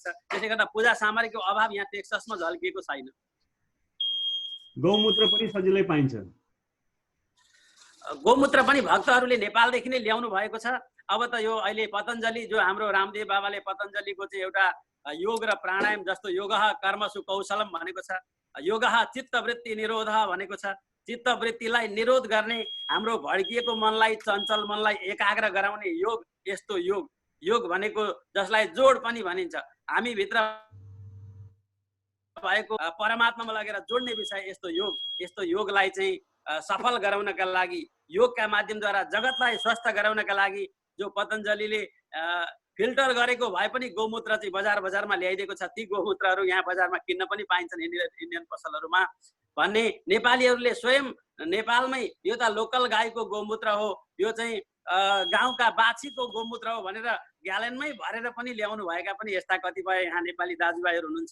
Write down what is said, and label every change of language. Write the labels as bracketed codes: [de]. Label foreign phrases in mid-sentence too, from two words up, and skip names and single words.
[ne] त्यसले गर्दा पूजा सामग्रीको अभाव यहाँ टेक्ससमा झल्किएको छैन। गौमूत्र पनि सजिलै पाइन्छ। गौमूत्र पनि भक्तहरूले नेपालदेखि नै ल्याउनु भएको छ। अब त यो अहिले पतञ्जलि जो हाम्रो रामदेव बाबाले पतञ्जलिको चाहिँ एउटा योग र प्राणायाम जस्तो [sa] योगः कर्मसु कौशलम [ne] भनेको छ, [sa] योगः चित्तवृत्ति निरोध [ne] भनेको छ। चित्तवृत्तिलाई निरोध गर्ने, हाम्रो भड्किएको मनलाई, चञ्चल मनलाई एकाग्र गराउने योग, यस्तो योग। योग भनेको जसलाई जोड पनि भनिन्छ, हामी भित्र भएको परमात्मामा लगेर जोड्ने विषय यस्तो योग। यस्तो योगलाई चाहिँ सफल गराउनका लागि, योगका माध्यमद्वारा जगतलाई स्वस्थ गराउनका लागि जो पतञ्जलिले फिल्टर गरेको भए पनि गौमूत्र चाहिँ बजारमा ल्याइदिएको छ, ती गौमूत्रहरू यहाँ बजारमा किन्न पनि पाइन्छन् इन्डियन पसलहरूमा भन्ने नेपालीहरूले स्वयं नेपालमै यो त लोकल गाईको गौमूत्र हो, यो चाहिँ गाउँका बाछीको गौमूत्र हो भनेर ग्यालेनमै भरेर पनि ल्याउनु भएका पनि यस्ता कतिपय यहाँ नेपाली दाजुभाइहरू हुनुहुन्छ।